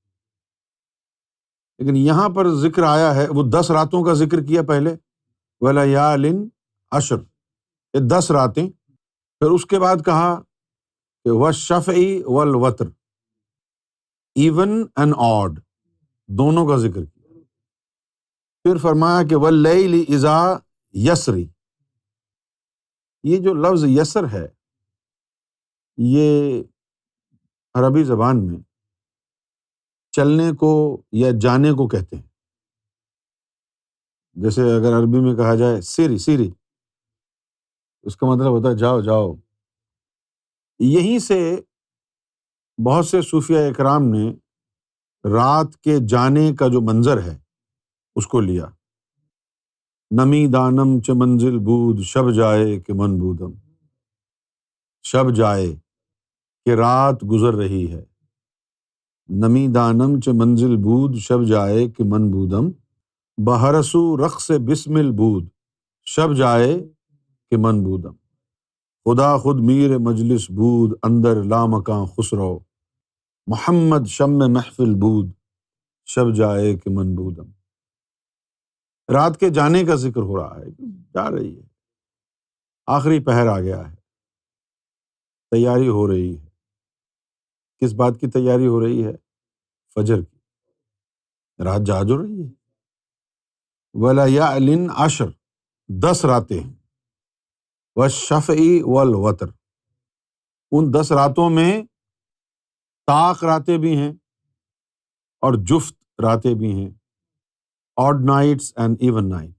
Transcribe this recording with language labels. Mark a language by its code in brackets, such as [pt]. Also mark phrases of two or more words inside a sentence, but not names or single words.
[ur] لیکن یہاں پر ذکر آیا ہے، وہ 10 راتوں کا ذکر کیا پہلے، [ar] وَلَيَالٍ عشر، [ur] یہ 10 راتیں، پھر اس کے بعد کہا کہ [ar] وَالشَّفْعِ وَالْوَتْرِ، [en] even and odd [ur] دونوں کا ذکر کیا۔ پھر فرمایا کہ [ar] وَاللَّيْلِ إِذَا يَسْرِ، [ur] یہ جو لفظ یسر ہے یہ عربی زبان میں چلنے کو یا جانے کو کہتے ہیں۔ جیسے اگر عربی میں کہا جائے [ar] سیری سیری، [ur] اس کا مطلب ہوتا ہے جاؤ جاؤ۔ یہیں سے بہت سے صوفیہ اکرام نے رات کے جانے کا جو منظر ہے اس کو لیا۔ [fa] نمی دانم چ منزل بود شب جائے کہ من بودم، شب جائے کہ [ur] رات گزر رہی ہے، [fa] نمی دانم چ منزل بود شب جائے کہ من بودم، بہرسو رقص بسمل بود شب جائے کہ من بودم، خدا خود میر مجلس بود اندر لامکاں خسرو، محمد شم محفل بود شب جائے کہ من بودم۔ [ur] رات کے جانے کا ذکر ہو رہا ہے، جا رہی ہے، آخری پہر آ گیا ہے، تیاری ہو رہی ہے۔ کس بات کی تیاری ہو رہی ہے؟ فجر کی، رات جا جو رہی ہے۔ [ar] وَلَيَالٍ عشر [ur] 10 راتیں ہیں، [ar] وَالشَّفْعِ وَالْوَتْرِ، [ur] ان 10 راتوں میں طاق راتیں بھی ہیں اور جفت راتیں بھی ہیں، [en] odd nights and even nights.